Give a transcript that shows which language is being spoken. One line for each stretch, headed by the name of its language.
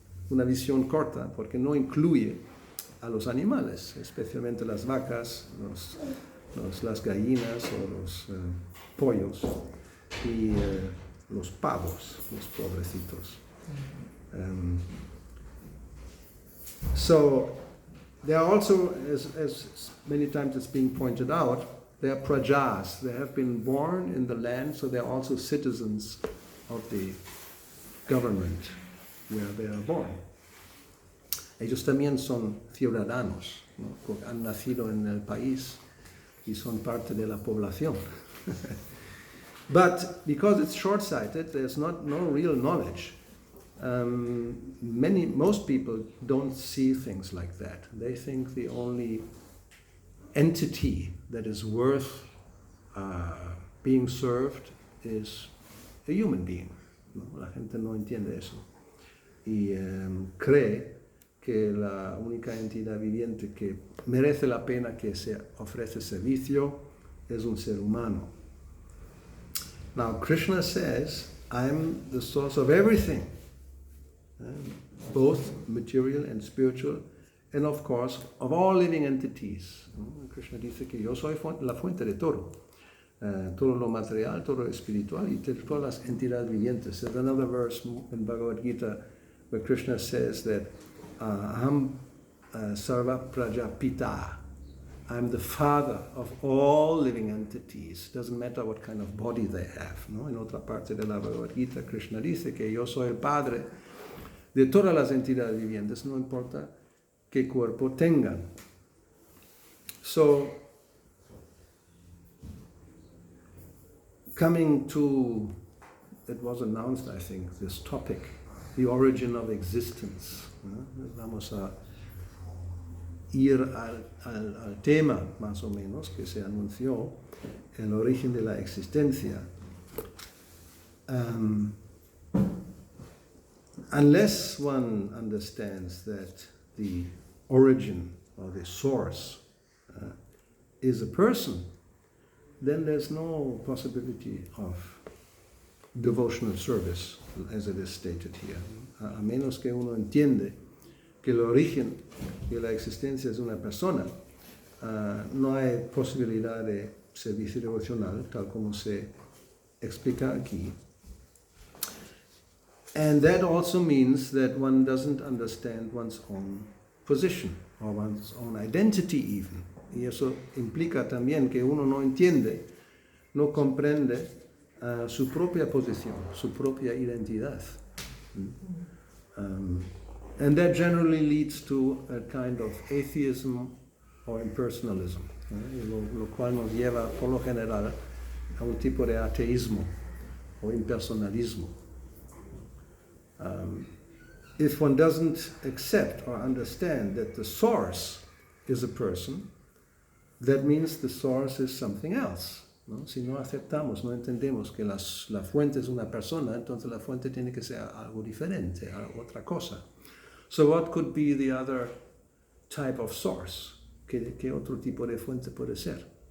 Spanish: Una visión corta, porque no incluye a los animales, especialmente las vacas, las gallinas o los pollos y los pavos, los pobrecitos.
English: So there are also, as many times it's being pointed out, they are prajas. They have been born in the land, so they are also citizens of the government where they are born.
Spanish: Ellos también son ciudadanos, ¿no? Porque han nacido en el país y son parte de la población.
English: But because it's short-sighted, there's no real knowledge. Most people don't see things like that. They think the only entity that is worth being served is a human being, ¿no?
Spanish: La gente no entiende eso y cree que la única entidad viviente que merece la pena que se ofrece servicio es un ser humano.
English: Now Krishna says, I'm the source of everything, both material and spiritual, and of course of all living entities.
Spanish: Krishna dice que yo soy la fuente de todo, todo lo material, todo lo espiritual y de todas las entidades vivientes.
English: There's another verse in Bhagavad Gita where Krishna says that Aham Sarva Prajapita. I'm the father of all living entities. Doesn't matter what kind of body they have,
Spanish: ¿no? En otra parte de la Bhagavad Gita, Krishna dice que yo soy el padre de todas las entidades vivientes, no importa qué cuerpo tengan.
English: So, coming to, it was announced, I think, this topic, the origin of existence.
Spanish: ¿No? Vamos a ir al tema, más o menos, que se anunció, el origen de la existencia.
English: Unless one understands that the origin or the source is a person, then there's no possibility of devotional service, as it is stated here.
Spanish: A menos que uno entiende que el origen de la existencia es una persona, no hay posibilidad de servicio devocional, tal como se explica aquí.
English: And that also means that one doesn't understand one's own position, or one's own identity even.
Spanish: Y eso implica también que uno no entiende, no comprende su propia posición, su propia identidad.
English: And that generally leads to a kind of atheism or impersonalism,
Spanish: lo cual nos lleva por lo general a un tipo de ateísmo o impersonalismo.
English: If one doesn't accept or understand that the source is a person, that means the source is something else.
Spanish: ¿No? Si no aceptamos, no entendemos que la fuente es una persona, entonces la fuente tiene que ser algo diferente, otra cosa.
English: So what could be the other type of source?
Spanish: ¿Qué otro tipo de fuente puede ser?